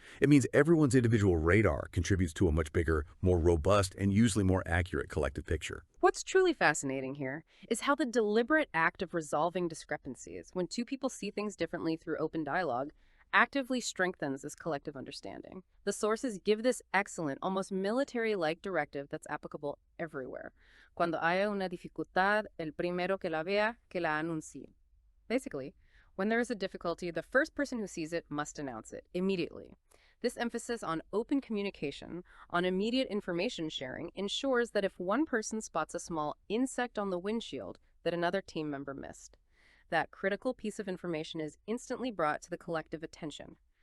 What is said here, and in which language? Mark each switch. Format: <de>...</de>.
<en>It means everyone's individual radar contributes to a much bigger, more robust, and usually more accurate collective picture. What's truly fascinating here is how the deliberate act of resolving discrepancies, when two people see things differently through open dialogue, actively strengthens this collective understanding. The sources give this excellent, almost military-like directive that's applicable everywhere.</en> <es>Cuando haya una dificultad, el primero que la vea, que la anuncie.</es> <en>Basically, when there is a difficulty, the first person who sees it must announce it immediately. This emphasis on open communication, on immediate information sharing, ensures that if one person spots a small insect on the windshield that another team member missed, that critical piece of information is instantly brought to the collective attention.</en>